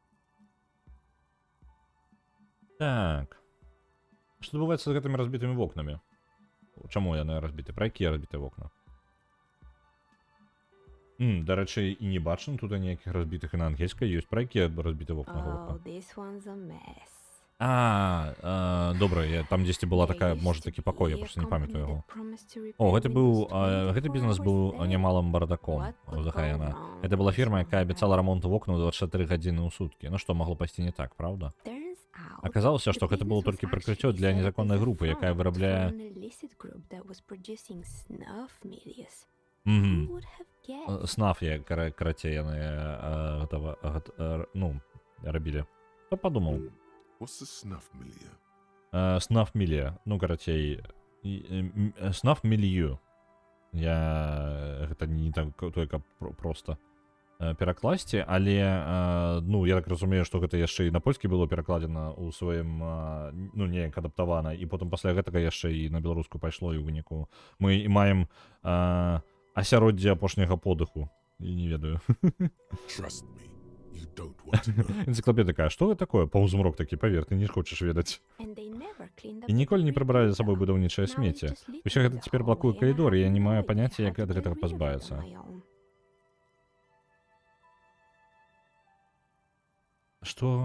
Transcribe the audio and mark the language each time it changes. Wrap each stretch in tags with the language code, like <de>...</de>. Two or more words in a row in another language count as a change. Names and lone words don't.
<be>Так. Што адбываецца з гэтымі разбітымі вокнамі? Чаму яны разбіты? Пра якія разбітыя вокна? Дарэчы, і не бачна тут ніякіх разбітых і на ангельскай ёсць. Пра якія разбіты вокна</be> <en>Oh,</en> <be>гаворка?</be> <en>this one's a mess.</en> <be>Добра, там дзесьці была такая, можа, такі пакой, я проста не памятаю яго. О, гэты бізнес быў немалым бардаком у Захаяна. Гэта была фірма, якая абяцала рамонт вокнаў 24 гадзіны ў суткі. Ну што, магло пайсці не так, правда? Аказалася, што гэта было толькі прыкрыццё для незаконнай групы, якая вырабляе... Снаф, як карацей яны рабілі. Хто падумаў?</be> <en>What's the snuff milieu?</en> <be>Снаф мілія. Ну, карацей, снаф мілію. Гэта не так только проста перакласці, але, я так разумею, што гэта яшчэ і на польскі было перакладзена ў сваім, неяк адаптавана, і потым пасля гэтага яшчэ і на беларускую пайшло, і ў выніку мы маем асяроддзе апошняга подыху. І не ведаю.</be> <en>Trust me, you don't want to know.</en> <be>Энцыклапедыя такая, што гэта такое? Паўзмрок такі, павер, ты не хочаш ведаць. І ніколі не прыбралі за сабой будаўнічае смецце. Усё гэта цяпер блакуе калідор, і я не маю паняцця, як ад гэтага пазбавіцца. Што?</be>